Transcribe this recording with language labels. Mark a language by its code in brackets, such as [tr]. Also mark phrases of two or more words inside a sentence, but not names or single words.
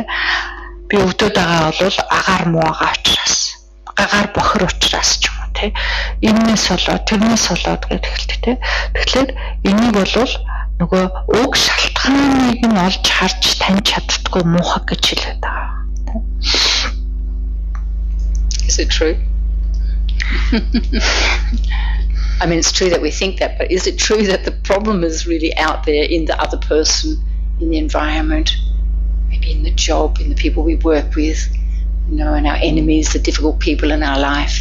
[mn] Би өвдөд байгаа бол агаар муугаа учраас, агаар бохор учраас ч юм уу тий. Энэс болоод, тэрнээс болоод гэд эхэлдэг тий. Тэгэхээр энийг бол нөгөө уг шалтгааныг нь олж харж таньж чаддаггүй муухай гэж хэлээд байгаа. [en] Is it true? I mean, it's true that we think that, but is it true that the problem is really out there in the other person, in the environment, maybe in the job, in the people we work with, and our enemies, the difficult people in our life?